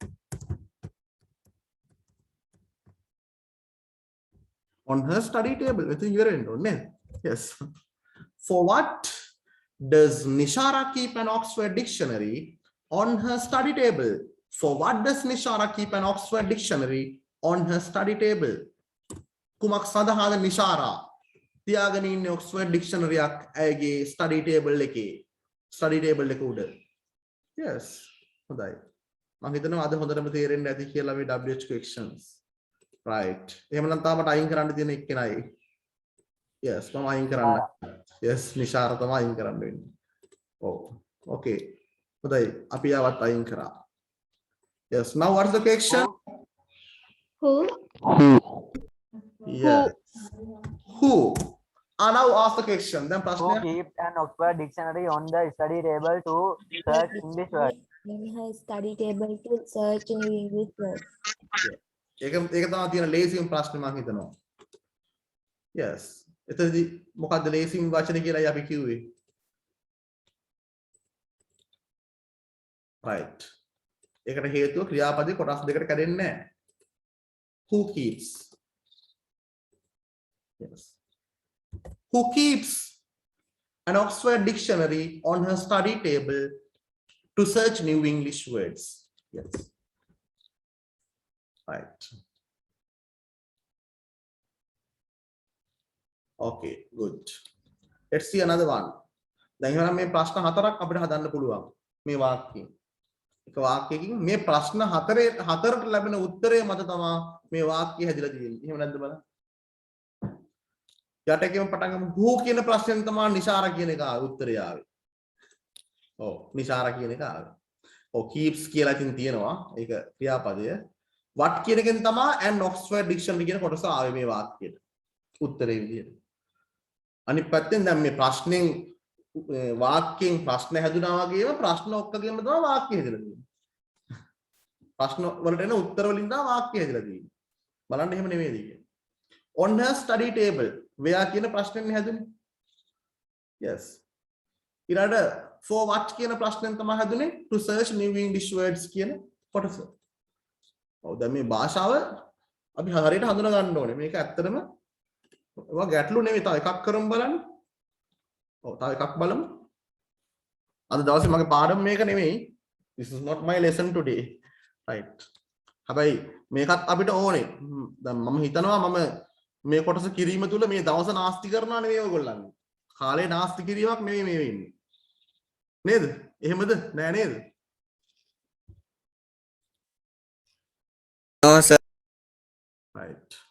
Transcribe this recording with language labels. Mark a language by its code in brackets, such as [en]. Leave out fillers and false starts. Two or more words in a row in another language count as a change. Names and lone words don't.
[en] On her study table. Yes. For what does Nishara keep an Oxford dictionary on her study table? For what does Nishara keep an Oxford dictionary on her study table? [si] කුමක් සඳහාද නිශාරා තියාගෙන ඉන්නේ [en] Oxford dictionary [si] එකක් ඇයගේ [en] study table [si] එකේ. [en] Study table [si] එක උඩ. Yes. හොඳයි. මම හිතනවා අද හොඳටම තේරෙන්න ඇති කියලා මේ [en] WH questions. Right. [si] එහෙමනම් තාමට අයින් කරන්න තියෙන එක්කෙනයි. Yes, මම අයින් කරන්න. Yes, නිශාර තමයි අයින් කරන්න වෙන්නේ. Oh, okay. හොඳයි. අපි ආවත් අයින් කරා. [en] Yes, now what's the question? Who? Yes. Who? Now ask the question. Then Who [si] ප්‍රශ්නය. [en] keeps an Oxford dictionary on the study table to search English words? In her study table to search in English words. [si] ඒක තමයි තියෙන ලේසිම ප්‍රශ්නේ මම හිතනවා. [en] Yes. [si] එතනදී මොකද්ද ලේසිම වචන කියලායි අපි කිව්වේ? [en] Right. [si] ඒකට හේතුව ක්‍රියාපදේ කොටස් දෙකට කැඩෙන්නේ නැහැ. [en] Who keeps? Yes. Who keeps an Oxford dictionary on her study table to search new English words? Yes. Right. Okay, good. Let's see another one. [si] දැන් එහෙනම් මේ ප්‍රශ්න හතරක් අපිට හදන්න පුළුවන් මේ වාක්‍යයෙන්. එක වාක්‍යයකින් මේ ප්‍රශ්න හතරට ලැබෙන උත්තරය මත තමයි මේ වාක්‍යය හැදිලා තියෙන්නේ. එහෙම නැද්ද බලන්න. යට එකෙන් පටන් ගමු. who කියන ප්‍රශ්නෙන් තමයි නිශාර කියන එක උත්තරය ආවේ. ඔව් නිශාර කියන එක ආවේ. ඔව් keeps කියලා ඉතින් තියෙනවා. ඒක ක්‍රියාපදය. what කියන එකෙන් තමයි [en] an Oxford dictionary [si] කියන කොටස ආවේ මේ වාක්‍යයට. උත්තරේ විදියට. අනිත් පැත්තෙන් දැන් මේ ප්‍රශ්නෙන් වාක්‍යයෙන් ප්‍රශ්න හැදුනා වගේම ප්‍රශ්න ඔක්කොගෙම තමයි වාක්‍ය හැදලා තියෙන්නේ. ප්‍රශ්න වලට එන උත්තර වලින් තමයි වාක්‍ය හැදලා තියෙන්නේ. බලන්න එහෙම නෙමෙයිද කියන්නේ. [en] On her study table where [si] කියන ප්‍රශ්නෙන් හැදුනේ. [en] Yes. ඊළඟ for what [si] කියන ප්‍රශ්නෙන් තමයි හැදුනේ [en] to search new English words [si] කියන කොටස. ඔව් දැන් මේ භාෂාව අපි හරියට හඳුනා ගන්න ඕනේ. මේක ඇත්තටම ඔය ගැටලු නෙමෙයි. තව එකක් කරමු බලන්න. ඔව් තව එකක් බලමු. අද දවසේ මගේ පාඩම මේක නෙමෙයි. [en] This is not my lesson today. Right. [si] හැබැයි මේකත් අපිට ඕනේ. දැන් මම හිතනවා මම මේ කොටස කිරීම තුල මේ දවස නාස්ති කරනවා නෙවෙයි ඔයගොල්ලන්ගේ. කාලේ නාස්ති කිරීමක් නෙවෙයි මේ වෙන්නේ. නේද? එහෙමද? නෑ නේද? [en] No, sir. Right.